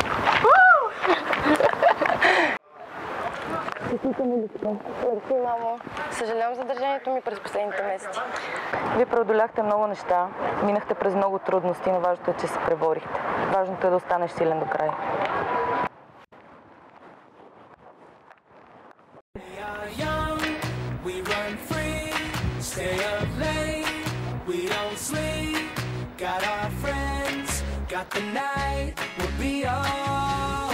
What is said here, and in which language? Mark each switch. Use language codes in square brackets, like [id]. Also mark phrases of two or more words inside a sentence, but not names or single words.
[bg] Мерси, мамо. Съжалявам за държанието ми през последните месеци. Вие преодоляхте много неща, минахте през много трудности, но важното е, че се преборихте. Важното е да останеш силен до края. [en] Stay up late, we don't sleep. Got our friends, got the night, we'll be all